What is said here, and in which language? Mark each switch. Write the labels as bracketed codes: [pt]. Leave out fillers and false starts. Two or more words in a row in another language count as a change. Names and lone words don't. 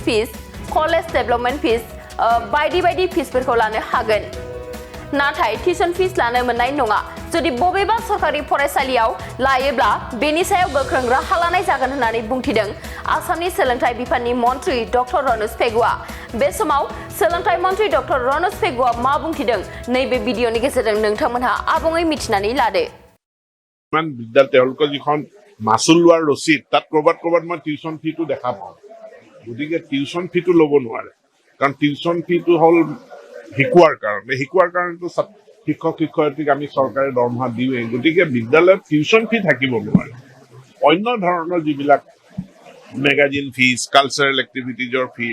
[en] fees college development fees [brx] बायदि बायदि फिसफोरखौ लानो हागोन नाथाय [en] tuition fees [brx] लानो मोननाय नङा जुदि बबेबा सरकारि फरायसालियाव लायोब्ला बेनि सायाव गोख्रों राहा लानाय जागोन होननानै बुंथिदों आसामनि सोलोंथाइ बिफाननि मन्थ्रि डक्टर रनज पेगुआ बे समाव सोलोंथाइ मन्थ्रि डक्टर रनज पेगुआ मा बुंथिदों नैबे भिडिअनि गेजेरजों नोंथांमोनहा आबुङै मिथिनानै लादो [as] তেওঁলোকৰ যিখন মাচুল লোৱাৰ ৰচিদ তাত ক'ৰবাত মই [en] tuition fee [as] দেখা পাওঁ গতিকে [en] tuition fee [as] ল'ব নোৱাৰে কাৰণ [en] tuition fee [as] হ'ল শিকোৱাৰ কাৰণেতো শিক্ষক শিক্ষয়িত্ৰীক আমি চৰকাৰে দৰমহা দিওঁৱেই গতিকে বিদ্যালয়ত [en] tuition fee [as] থাকিব নোৱাৰে অন্য ধৰণৰ যিবিলাক [en] magazine fees cultural activities fee